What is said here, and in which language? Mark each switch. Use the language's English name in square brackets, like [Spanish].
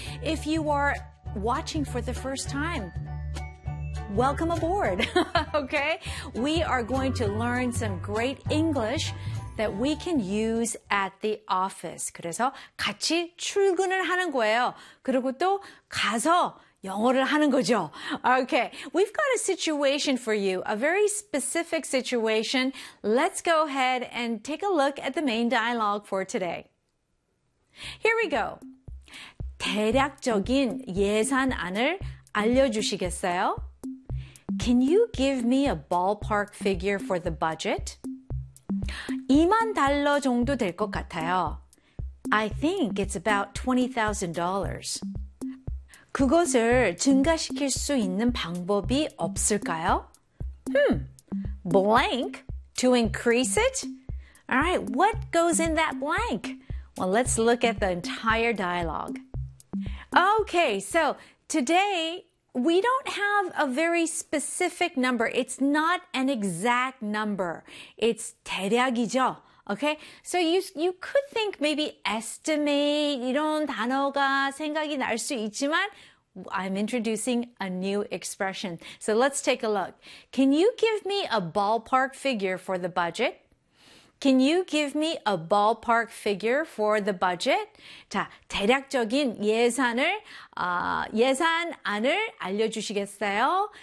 [English] If you are watching for the first time, welcome aboard, okay? We are going to learn some great English that we can use at the office. [Korean] 그래서 같이 출근을 하는 거예요. 그리고 또 가서 영어를 하는 거죠. [English] Okay, we've got a situation for you, a very specific situation. Let's go ahead and take a look at the main dialogue for today. Here we go. [Korean] 대략적인 예산안을 알려주시겠어요? [English] Can you give me a ballpark figure for the budget? [Korean] 2만 달러 정도 될 것 같아요. [English] I think it's about $20,000. 그것을 증가시킬 수 있는 방법이 없을까요? Blank to increase it? All right, what goes in that blank? Well, let's look at the entire dialogue. Okay, so today we don't have a very specific number. It's not an exact number. It's [Korean] 대략이죠. [English] Okay, so you could think maybe estimate [Korean] 이런 단어가 생각이 날 수 있지만 [English] I'm introducing a new expression. So let's take a look. Can you give me a ballpark figure for the budget? Can you give me a ballpark figure for the budget? [Korean] 자, 대략적인 예산안을 알려주시겠어요?